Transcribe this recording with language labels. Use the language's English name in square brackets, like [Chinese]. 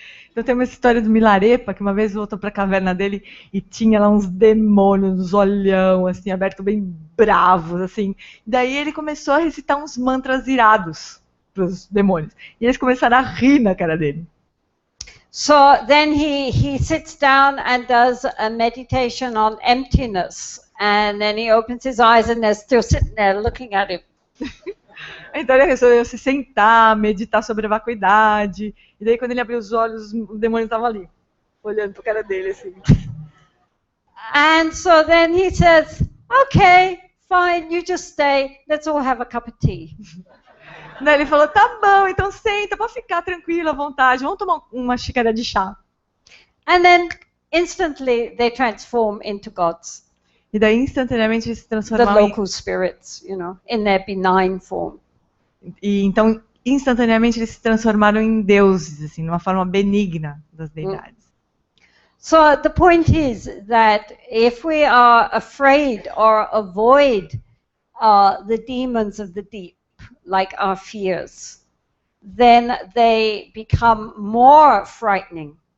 [Portuguese] Então tem uma história do Milarepa, que uma vez voltou para a caverna dele e tinha lá uns demônios, uns olhão, assim, aberto bem bravos, assim. Daí ele começou a recitar uns mantras irados para os demônios. E eles começaram a rir na cara dele. [English] So then he sits down and does a meditation on emptiness. And then he opens his eyes and they're still sitting there looking at him. [Portuguese] Então ele resolveu se sentar, meditar sobre a vacuidade. E daí quando ele abriu os olhos, o demônio estava ali, olhando para a cara dele assim. [English] And so then he says, okay, fine, you just stay. Let's all have a cup of tea. [Portuguese] Daí ele falou, tá bom, então senta, pode ficar tranquilo, à vontade, vamos tomar uma xícara de chá. [English] And then instantly they transform into gods, [Portuguese] E daí instantaneamente eles se [English] the [Portuguese] transformaram [English] local spirits, you know, in their benign form. [Portuguese] e então instantaneamente eles se transformaram em deuses, assim, numa forma benigna das deidades. [English] So the point is that if we are afraid or avoid the demons of the deep, like our fears, then they become more frightening.